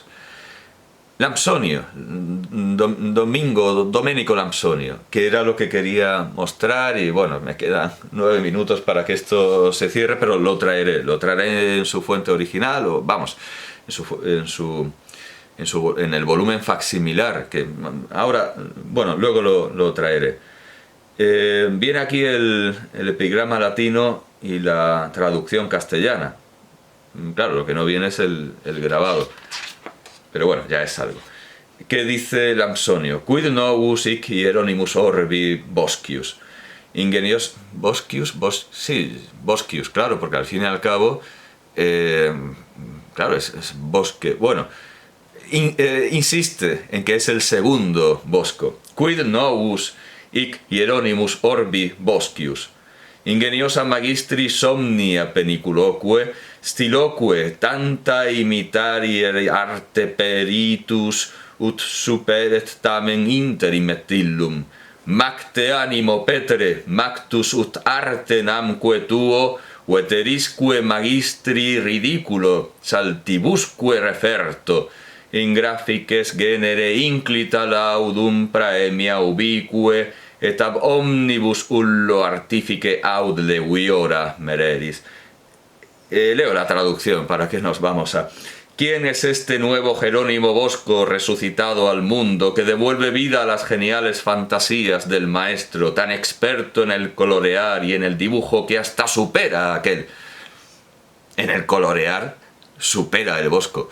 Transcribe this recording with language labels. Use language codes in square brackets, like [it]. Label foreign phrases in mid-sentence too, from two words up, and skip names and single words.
[es] Lampsonio, Domenico Lampsonio, que era lo que quería mostrar, y bueno, me quedan 9 minutos para que esto se cierre, pero lo traeré en su fuente original, o vamos, en el volumen facsimilar, que ahora, bueno, luego lo traeré. Viene aquí el epigrama latino y la traducción castellana. Claro, lo que no viene es el grabado. Pero bueno, ya es algo. ¿Qué dice Lampsonio? [la] Quid novus hic hieronymus orbi Boscius. Ingenios... ¿Boscius? [es] Sí, Boscius, claro, porque al fin y al cabo... claro, es bosque. Bueno, insiste en que es el segundo Bosco. [la] Quid novus hic hieronymus orbi Boscius. Ingeniosa magistri somnia peniculoque, stiloque tanta imitari arte peritus, ut superet tamen interim et illum. Macte animo petere, mactus ut arte namque tuo, veterisque magistri ridiculo, saltibusque referto, in graphices genere inclita laudum praemia ubique, et ab omnibus ullo artifice aud leviora mereris. [es] Leo la traducción para que nos vamos a... ¿Quién es este nuevo Jerónimo Bosco resucitado al mundo que devuelve vida a las geniales fantasías del maestro, tan experto en el colorear y en el dibujo que hasta supera a aquel? En el colorear supera el Bosco.